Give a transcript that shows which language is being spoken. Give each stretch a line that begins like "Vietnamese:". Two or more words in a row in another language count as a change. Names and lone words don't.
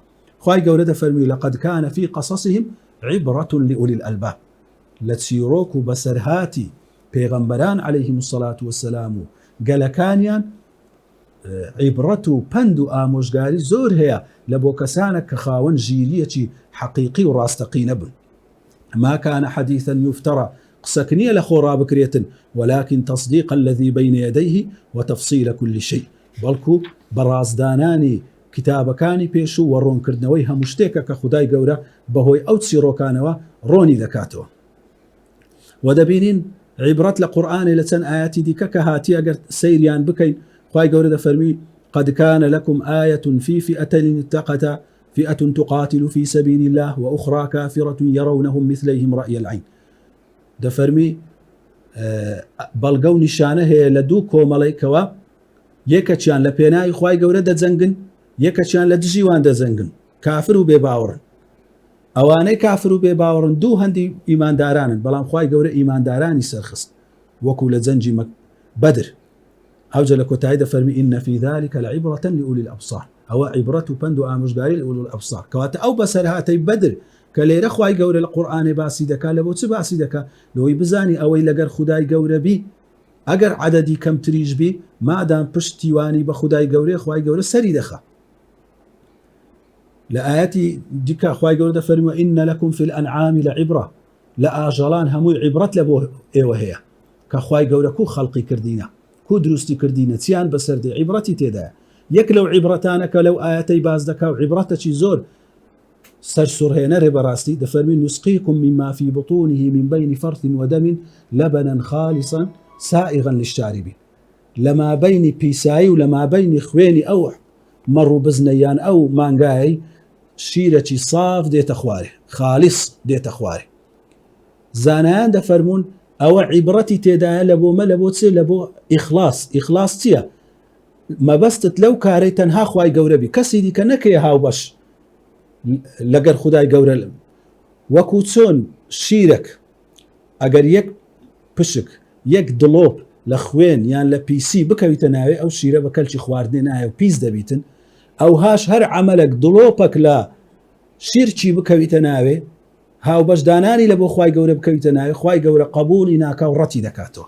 Central Kurdish: خوای گەورە دەفەرمی
Arabic: لەقەد کانە فی قەسەسهم عیبرەة لئولی الئەلباب،
Central Kurdish: لە چیرۆک و بەسەرهاتی پێغەمبەران
Arabic: عەلەیهیم السەڵات وەسەلام
Central Kurdish: و گەلەکانیان عیبرەت و پند و ئامۆژگاری زۆر هەیە لە بۆ کەسانە کە خاوەن ژیریەکی حەقیقی و ڕاستەقینە بن.
Arabic: ما كان حديثا يفترى،
Central Kurdish: قسەک نییە لە خۆڕا بکرێتن،
Arabic: ولكن تصديق الذي بين يديه وتفصيل كل شيء،
Central Kurdish: بەڵکو بەڕازدانانی کتابەکانی پێش و وەڕۆنکردنەوەی هەموو شتێکە کە خودای گەورە بەهۆی ئەو چیرۆکانەوە ڕۆنی دەکاتەوە. و دەبینین عیبرەت لە قورئانی لە چەند ئاەتی دیکە کە هاتی ئەگەر سەیریان بکەین، خوای گەورە دەفەرمی
Arabic: قد كان لكم آية في فئتين التقتا فئة تقاتل في سبيل الله وأخرى كافرة يرونهم مثليهم رأي العين.
Central Kurdish: دەفەرمی بەڵگە و نیشانە هەیە لە دوو کۆمەڵێکەوە، یەکەچیان لە پێناوی خوای گەورە دەجەنگن، یەکەچیان لە دژیوان دەجەنگن، کافر و بێباوەڕن. ئەوانەی کافر و بێباوەڕن دوو هەندی ئیماندارانن بەڵام خوای گەورە ئیماندارانی سەرخست وەکو لە جەنجی بەدر ئەوجە لە کۆتایی دەفەرمی
Arabic: ئین فی ذلك لعبرة لأولی الأبصار
Central Kurdish: ئەوە عیبرەت و پند و ئامۆژگاری لە
Arabic: ئولی الأبصار
Central Kurdish: کەواتە ئەو بەسەرهاتەی بەدر کە لێرە خوای گەورە لە قورئانێ باسی دەکات لە بۆ چ باسی دەکات لەوەی بزانی ئەوەی لەگەر خودای گەورە بی ئەگەر عەدەدی کەمتریش بی مادام پشتیوانی بە خودای گەورەی خوای گەورە سەری دەخات. لە ئاەتی دیکە خوای گەورە دەفەرمێ
Arabic: ئین لەکم فی الأنعام لعبرة
Central Kurdish: لە ئاژەڵان هەمووی عیبرەت لە بۆ ئێوە هەیە کە خوای گەورە کو خەڵقی کردینە کو دروستی کردینە چیان بەسەردێ عیبرەتی تێدایە. یەک لەو عیبرەتانە کە لەو ئاەتەی باز دەکا و عیبرەتێکی زۆر سەرسوڕهێنەرێ بەڕاستی دەفەرمی
Arabic: نسقیکم مما في بطونه من بين فرث ودم لبنا خالصا سائغا للشاربين لما بين
Central Kurdish: پیسایی
Arabic: و لما بين
Central Kurdish: خوێنی ئەو مەڕ و بزنەیان ئەو مانگای شیرەکی صاف دێتە خوارێ خالیص دێتە خوارێ. زانایان دەفەرمون ئەوە عیبرەتی تێدایە لە بۆ مە لە بۆ چێ لە بۆ ئیخلاص. ئیخلاص چییە؟ مەبەستت لەو کارەی تەنها خوای گەورە بی کەسی دیکە نەکەیە هاوبەش لەگەر خودای گەورە وەکو چۆن شیرەک ئەگەر یەک پشک یەک دڵۆپ لە خوێن یان لە پیسی بکەویتە ناوێ ئەو شیرە بە کەلکی خواردنێ نایە و پیس دەبیتن ئەوهاش هەر عەمەلێک دڵۆپەک لە شیرچی بکەویتە ناوێ هاوبەشدانانی لە بۆ خوای گەورە بکەویتە ناوێ خوای گەورە قبولی ناکا و ڕەتی دەکاتەوە.